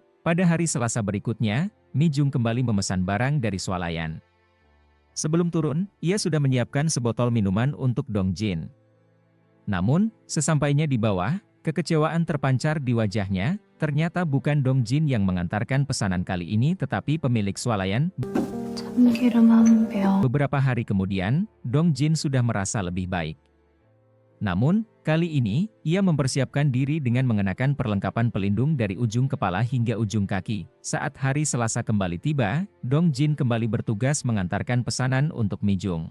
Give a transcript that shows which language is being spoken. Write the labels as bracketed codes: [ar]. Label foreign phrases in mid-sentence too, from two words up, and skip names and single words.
[id] Pada hari Selasa berikutnya, Mi Jung kembali memesan barang dari swalayan. Sebelum turun, ia sudah menyiapkan sebotol minuman untuk Dong Jin. Namun, sesampainya di bawah, kekecewaan terpancar di wajahnya. Ternyata bukan Dong Jin yang mengantarkan pesanan kali ini tetapi pemilik swalayan. [ko] 참기름 한 뼘. [id] Beberapa hari kemudian, Dong Jin sudah merasa lebih baik. Namun, kali ini, ia mempersiapkan diri dengan mengenakan perlengkapan pelindung dari ujung kepala hingga ujung kaki. Saat hari Selasa kembali tiba, Dong Jin kembali bertugas mengantarkan pesanan untuk Mi Jung.